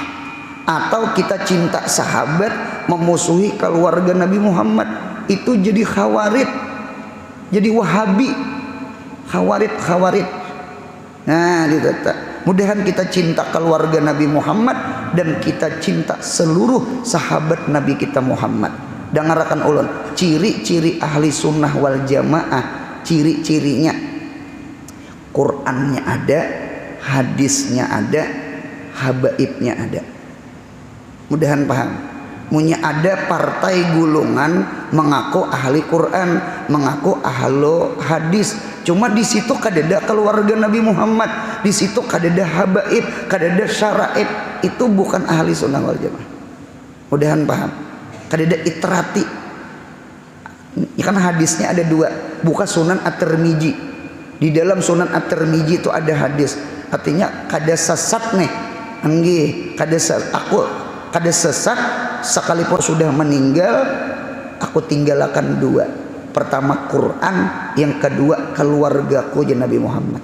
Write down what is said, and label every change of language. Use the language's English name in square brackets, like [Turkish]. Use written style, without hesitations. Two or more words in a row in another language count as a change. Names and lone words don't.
[Indonesian] Atau kita cinta sahabat memusuhi keluarga Nabi Muhammad, itu jadi Khawarij, jadi Wahabi. Khawarij. Nah, mudahan kita cinta keluarga Nabi Muhammad dan kita cinta seluruh sahabat Nabi kita Muhammad. [Banjar] Dengarkan ulun, ciri-ciri [Arabic] ahli sunnah wal jamaah, [Banjar] ciri-cirinya Qurannya ada, hadisnya ada, habaibnya ada. Mudahan paham. Munya ada partai gulungan mengaku ahli Quran, mengaku ahlu hadis. Cuma di situ kadada keluarga Nabi Muhammad, di situ kadada habaib, kadada syaraib. [Indonesian] Itu bukan [Arabic] ahli sunnah wal jamaah. [Banjar] Mudahan paham. Kadada itrati. [Indonesian] Ya kan hadisnya ada dua. Buka Sunan At-Tirmidzi. Di dalam Sunan At-Tirmidzi itu ada hadis. [Banjar] Artinya kada sesat nih. Nggih, kada sesat sekalipun sudah meninggal, aku tinggalkan dua. [Indonesian] Pertama Quran, yang kedua keluargaku ya Nabi Muhammad.